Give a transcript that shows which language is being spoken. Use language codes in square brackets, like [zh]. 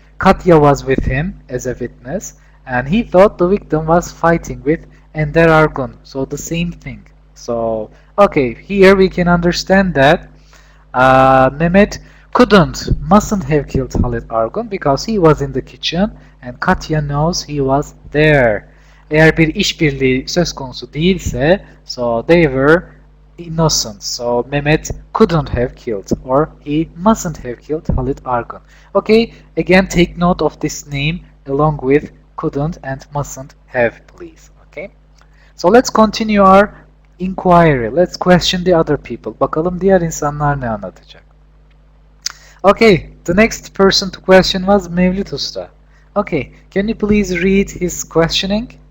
[en] Katya was with him as a witness, and he thought the victim was fighting with Ender Argun. So the same thing. So, okay, here we can understand that Mehmet mustn't have killed Halit Argun because he was in the kitchen and Katya knows he was there. [tr] Eğer bir işbirliği söz konusu değilse, [en] so they were innocent. So Mehmet couldn't have killed or he mustn't have killed Halit Argun. Okay, again take note of this name along with couldn't and mustn't have, please. Okay. So let's continue our inquiry. Let's question the other people. [tr] Bakalım diğer insanlar ne anlatacak. [en] Okay, the next person to question was Mevlüt Usta. Okay, can you please read his questioning?